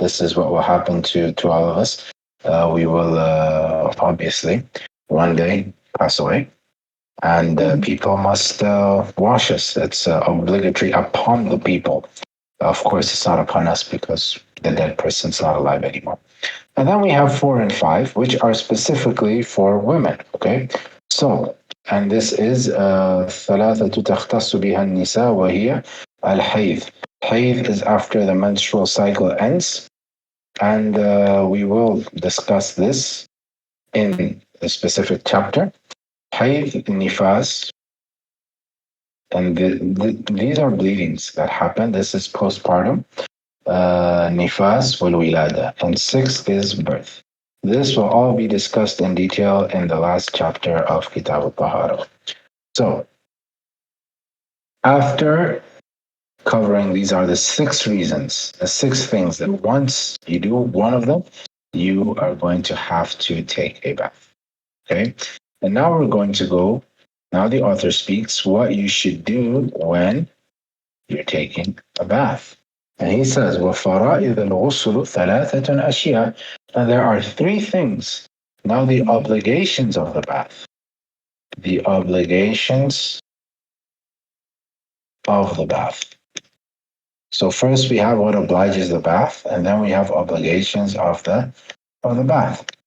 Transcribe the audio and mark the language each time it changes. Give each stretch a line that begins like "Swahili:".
English: This is what will happen to all of us. We will obviously one day pass away, and people must wash us. It's obligatory upon the people. Of course, it's not upon us because the dead person's not alive anymore. And then we have 4 and 5, which are specifically for women. Okay, so and this is
Arabic: ثلاثة تختص بها النساء وهي الحيض.
English: Hayd is after the menstrual cycle ends, and we will discuss this in a specific chapter. Hayd, nifas, and these are bleedings that happen. This is postpartum. Nifas wal wilada, and 6 is birth. This will all be discussed in detail in the last chapter of Kitab al-Tahara. So, after covering these are the 6 reasons, the 6 things that once you do one of them, you are going to have to take a bath. Okay? And now we're going to go, now the author speaks what you should do when you're taking a bath. And he says,
Arabic: وَفَرَائِذَ الْغُسُلُ ثَلَاثَةٌ أَشْيَاء.
English: And there are 3 things. Now the obligations of the bath. The obligations of the bath. So first we have what obliges the bath, and then we have obligations of the bath.